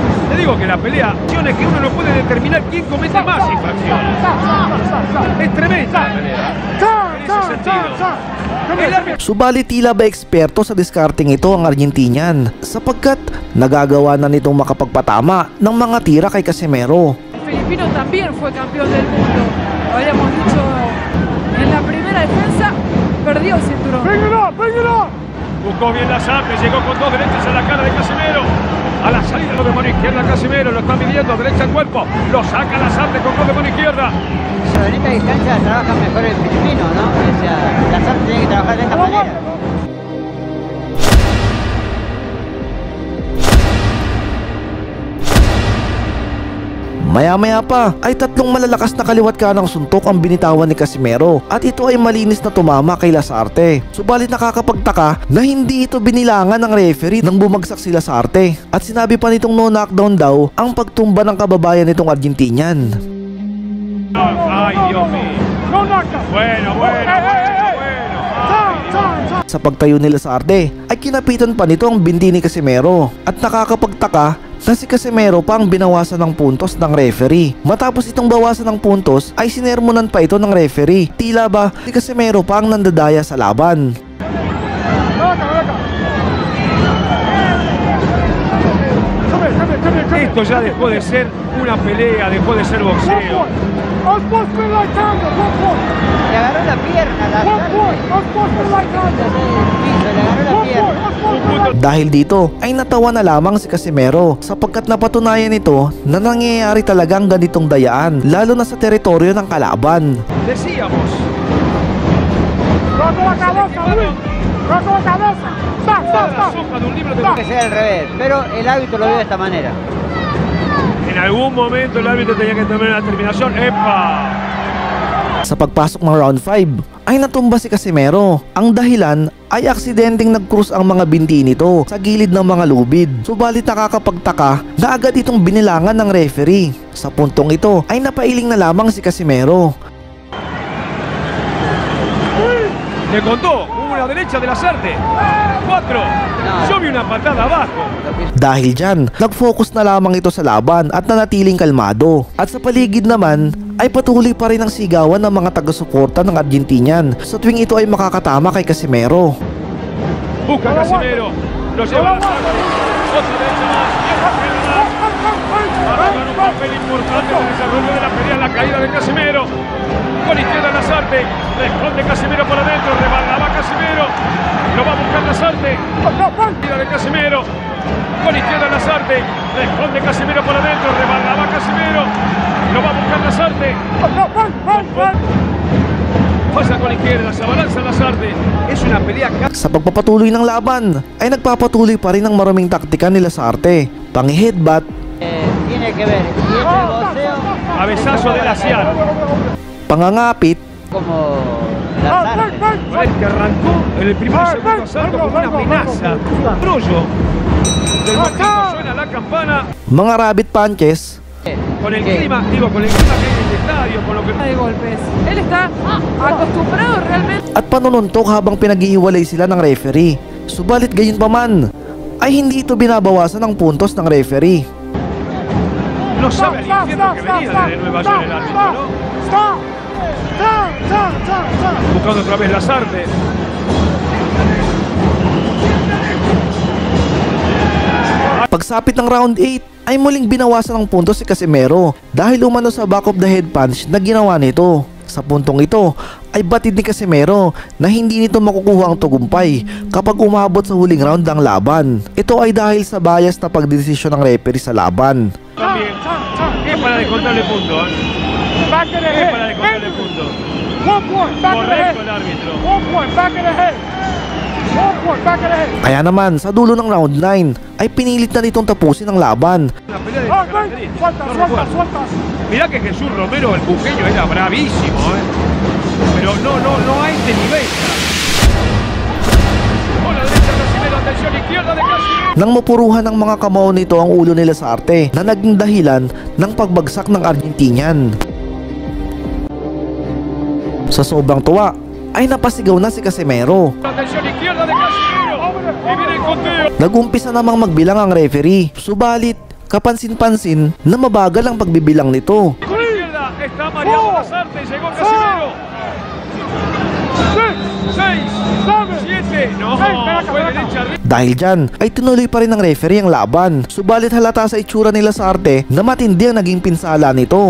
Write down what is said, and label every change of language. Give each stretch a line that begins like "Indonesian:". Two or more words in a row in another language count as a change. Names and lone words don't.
Spanish: Te digo que la pelea es que uno no puede determinar quién comete más infracciones. Es tremenda la pelea. En ese sentido. El árbitro...
Filipino: Subalit tila ba eksperto sa discarding ito ang Argentinian sapagkat nagagawa na nitong makapagpatama ng mga tira kay Casimero.
Spanish: El filipino también fue campeón del mundo. Lo habíamos dicho en la primera defensa, perdió el cinturón. Buscó bien Lasarte, llegó con dos derechas a la cara de Casimero. A la salida lo de mano izquierda Casimero, lo está midiendo, derecha al cuerpo. Lo saca Lasarte con dos de mano izquierda. En esta distancia trabaja mejor el filipino, ¿no? O sea, Lasarte tiene que trabajar de esta manera.
Filipino: Maya-maya pa ay tatlong malalakas na kaliwat kanang suntok ang binitawan ni Casimero at ito ay malinis na tumama kay Lasarte. Subalit nakakapagtaka na hindi ito binilangan ng referee nang bumagsak si Lasarte at sinabi pa nitong
English: no knockdown
Filipino: daw ang pagtumba ng kababayan nitong Argentinian.
Spanish: Ay, Dios mío. Bueno.
Filipino: Sa pagtayo ni Lasarte ay kinapitan pa nito ang binti ni Casimero at nakakapagtaka na si Casimero pa ang binawasan ng puntos ng referee. Matapos itong bawasan ng puntos ay sinermonan pa ito ng referee. Tila ba si Casimero pa ang nandadaya sa laban.
Spanish: Esto ya dejó de ser una pelea, dejó de ser boxeo. Le agarró la pierna, le agarró la pierna.
Filipino: Dahil dito ay natawa na lamang si Casimero sapagkat napatunayan nito na nangyayari talagang ganitong dayaan lalo na sa teritoryo ng kalaban.
Spanish: Decíamos. Tiene que ser al revés, pero el árbitro lo vio de esta manera. En algún momento el árbitro tenía que tomar una terminación. ¡Epa!
Filipino: Sa pagpasok ng round 5 ay natumba si Casimero. Ang dahilan ay aksidenteng nag-cruise ang mga binti nito sa gilid ng mga lubid. Subalit nakakapagtaka na agad itong binilangan ng referee. Sa puntong ito ay napailing na lamang si Casimero.
Spanish: Le contó, hubo una derecha de Lasarte. 4. Yo vi una patada abajo.
Filipino: Dahil dyan, nag-focus na lamang ito sa laban at nanatiling kalmado. At sa paligid naman, ay patuloy pa rin ang sigawan ng mga taga-suporta ng Argentinian sa tuwing ito ay makakatama kay Casimero.
Spanish: Busca Casimero, lo lleva a Lasarte. Otra derecha más, y otra pierna más. Arrojan un papel importante en el desarrollo de la pelea, la caída de Casimero. Con izquierda Lasarte, responde Casimero por adentro, rebalaba Casimero. Lo va a buscar Lasarte. Caída de Casimero. Con izquierda Lasarte, responde Casimero por adentro, rebalaba Casimero. Lo va a buscar Lasarte. Pasa con izquierda, se abalanza Lasarte. Es una pelea.
Filipino: Sa pagpapatuloy ng laban, ay nagpapatuloy pa rin ang maraming taktika ni Lasarte. Pang-headbutt,
Spanish: Tiene que ver, y este boxeo Cabezazo del asiano.
Filipino: pangangapit,
Spanish: como Lasarte. Que arrancó en el primer y segundo asalto como una amenaza. Brollo. Del marquito suena la campana.
English: mga rabbit punches,
Spanish: Con el clima, digo, con el clima que hay en el estadio, con lo que... De golpes. Él está acostumbrado realmente.
Filipino: at panununtok habang pinaghihiwalay sila ng referee. Subalit gayon pa man, ay hindi ito binabawasan ng puntos ng referee.
Spanish: No sabe al infierno que venía desde Nueva York el árbitro, ¿no? Buscando otra vez Lasarte.
Filipino: Pagsapit ng round 8 ay muling binawasan ng puntos si Casimero dahil umano sa
English: back of the head punch
Filipino: na ginawa nito. Sa puntong ito ay batid ni Casimero na hindi nito makukuha ang tagumpay kapag umabot sa huling round ng laban. Ito ay dahil sa bias na pagdesisyon ng referee sa laban.
Spanish: También. Es para descontarle puntos, ¿eh? Es para descontarle puntos. Correcto el árbitro.
Filipino: Kaya naman sa dulo ng round 9 ay pinilit na nitong tapusin ang laban.
Spanish: Una pelea de características. No recuerdo. Mirá que Jesús Romero, el buqueño, era bravísimo, ¿eh? Pero no a este nivel. Con la derecha Casimero, atención, izquierda de Casimero.
Filipino: Nang mapuruhan ng mga kamao nito ang ulo ni Lasarte na naging dahilan ng pagbagsak ng Argentinian. Sa sobrang tuwa ay napasigaw na si Casimero.
Spanish: Atención, izquierda de Casimero. Y viene el conteo.
Filipino: Nagumpisa namang magbilang ang referee. Subalit kapansin-pansin na mabagal ang pagbibilang nito.
Spanish: Con izquierda está Mariano Lasarte, llegó Casimero. 6, 7, no, fue derecha arriba.
Filipino: Dahil dyan ay tinuloy pa rin ng referee ang laban. Subalit halata sa itsura ni Lasarte na matindi ang naging pinsala nito.